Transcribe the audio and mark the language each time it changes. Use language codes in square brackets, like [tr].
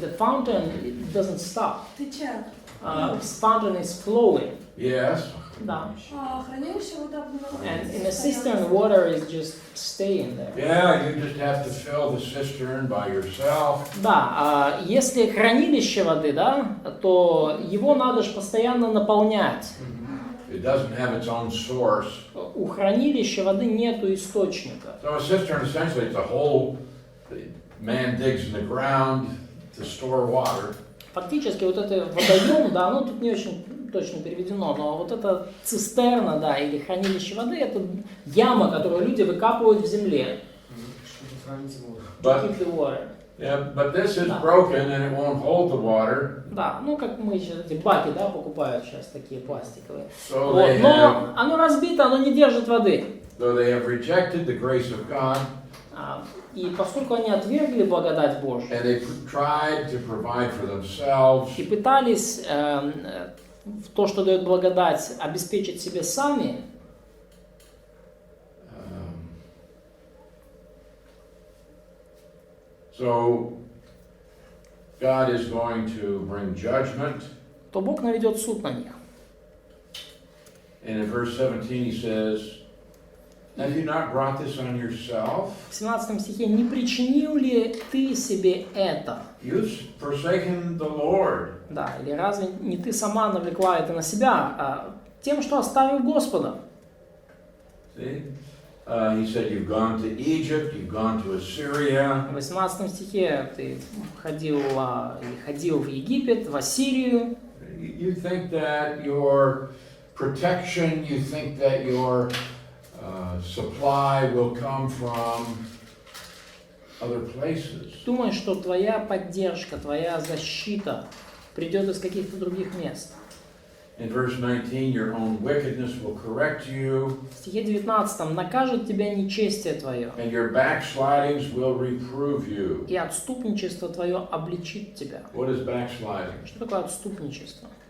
[en] The fountain it doesn't stop. [ru] Течет. [en] Fountain is flowing. Yes. [ru] Да. А хранилище вода [en] And in a cistern, water is just staying there. Yeah, you just have to fill the cistern by yourself. [ru] Да, если хранилище воды, да, то его надо же постоянно наполнять. [en] It doesn't have its own source. [ru] У хранилища воды нету источника. [en] So a cistern essentially it's a hole that man digs in the ground to store water. [ru] Фактически вот это водоем, да, ну тут не очень точно переведено, но вот это цистерна, да, или хранилище воды, это яма, которую люди выкапывают в земле. Чтобы хранить воду. [en] To keep the water. Yeah, but this is broken and it won't hold the water. [ru] Да, ну как мы сейчас эти баки, да, покупают сейчас такие пластиковые. [en] So [ru] Вот, [en] they [ru] но [en] have, [ru] оно разбито, оно не держит воды. [en] though they have rejected the grace of God [ru] И поскольку они отвергли благодать Божью [en] and they tried to provide for themselves, [ru] и пытались то, что дает благодать, обеспечить себе сами, [en] so God is going to bring judgment. [ru] то Бог наведет суд на них. [en] And in verse 17 he says, have you not brought this on yourself? [ru] В 17 стихе, не причинил ли ты себе это? [en] You've forsaken the Lord. [ru] Да, или разве не ты сама навлекла это на себя, тем, что оставил Господа? [en] See? He said, you've gone to Egypt, you've gone to Assyria. [ru] В 18 стихе ты ходил в Египет, в Ассирию. [en] You think that your protection, you think that your supply will come from other places. [ru] Думаешь, что твоя поддержка, твоя защита придет из каких-то других мест. [en] In verse 19, your own wickedness will correct you, [ru] В стихе 19 накажет тебя нечестие твое, [en] and your backslidings will reprove you. [ru] и отступничество твое обличит тебя. [en] What is backsliding? [ru] Что такое отступничество?